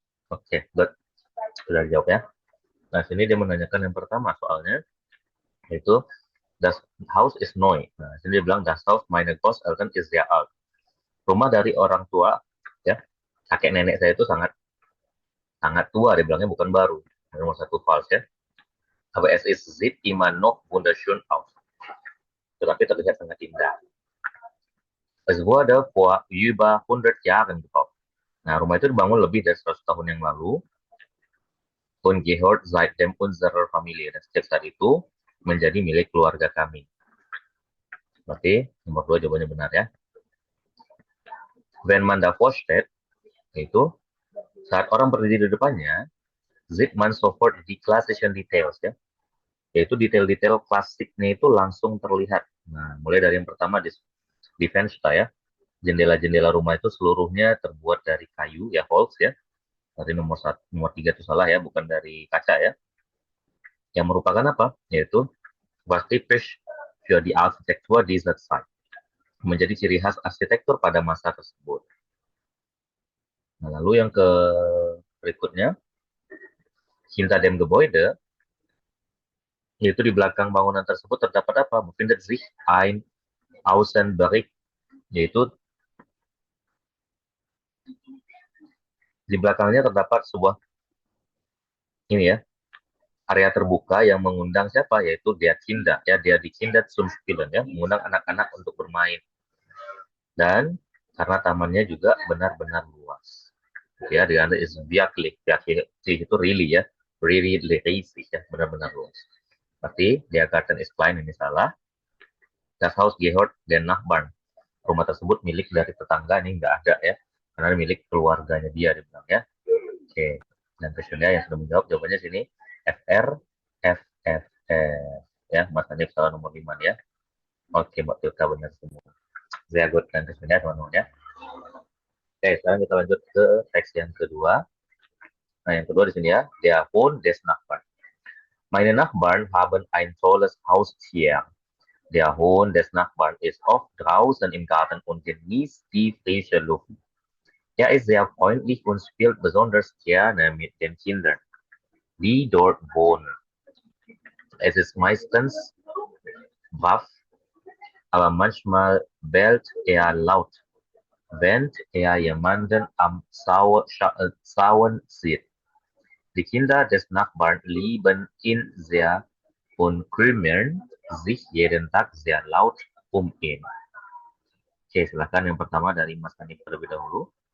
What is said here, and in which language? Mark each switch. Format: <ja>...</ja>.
<id>Oke, good. Sudah dijawab ya. Nah, sini dia menanyakan yang pertama soalnya, yaitu</id> <de>Das Haus ist neu.</de> <id>Nah, sini dia bilang</id> <de>Das Haus meiner Großeltern ist sehr alt.</de> <id>Rumah dari orang tua, ya, kakek nenek saya itu sangat tua, dia bilangnya bukan baru. Nomor satu false ya.</id> <de>Aber es ist sieht immer noch wunderschön aus.</de> <id>Tetapi terlihat sangat indah.</id> <de>Es wurde vor über 100 Jahren gebaut.</de> <id>Nah, rumah itu dibangun lebih dari 100 tahun yang lalu.</id> <de>Und gehört seitdem unserer Familie.</de> <id>Dan sejak saat itu menjadi milik keluarga kami. Berarti nomor 2 jawabannya benar ya.</id> <de>Wenn man davor steht,</de> <id>yaitu saat orang berdiri di depannya,</id> <de>sieht man sofort die klassischen details ya.</de> <id>Yaitu detail-detail klasiknya itu langsung terlihat. Nah, mulai dari yang pertama di Fenster ya. Jendela-jendela rumah itu seluruhnya terbuat dari kayu ya, Holz ya. Tadi nomor 3 itu salah ya, bukan dari kaca ya. Yang merupakan apa?</id> <de>Yaitu was typisch für die Architektur dieser Zeit.</de> <id>Menjadi ciri khas arsitektur pada masa tersebut. Nah, lalu yang berikutnya,</id> <de>hinter dem Gebäude,</de> <id>yaitu di belakang bangunan tersebut terdapat apa?</id> <de>Befindet sich ein Außenbereich,</de> <id>yaitu di belakangnya terdapat sebuah ini ya, area terbuka yang mengundang siapa? Yaitu dia Kinder, ya, dia</id> <de>die Kinder zum Spielen,</de> <id>ya, mengundang anak-anak untuk bermain. Dan karena tamannya juga benar-benar luas. Ya, di Anda is wirklich itu really ya, really riesig ya, benar-benar luas.</id> <de>Berarti der Garten ist klein,</de> <id>ini salah.</id> <de>Das Haus gehört den Nachbarn.</de> <id>Rumah tersebut milik dari tetangga, ini nggak ada ya, karena milik keluarganya dia dibilang ya. Oke, dan questionnya yang sudah menjawab jawabannya sini FR, FFF ya, Mas Hanif salah nomor 5 ya. Oke, Mbak Tilka benar semua. Sehr good, dan questionnya teman-teman ya. Oke, sekarang kita lanjut ke teks yang kedua. Nah, yang kedua di sini ya,</id> <de>der Hund des Nachbarn. Meine Nachbarn haben ein tolles Haustier. Der Hund des Nachbarn ist oft draußen im Garten und genießt die frische Luft. Er ist sehr freundlich und spielt besonders gerne mit den Kindern, die dort wohnen. Es ist meistens brav, aber manchmal bellt er laut, wenn er jemanden am Zaun sieht. Die Kinder des Nachbarn lieben ihn sehr und kümmern sich jeden Tag sehr laut um ihn.</de> <id>Oke, silakan yang pertama dari Mas Hanif terlebih dahulu.</id>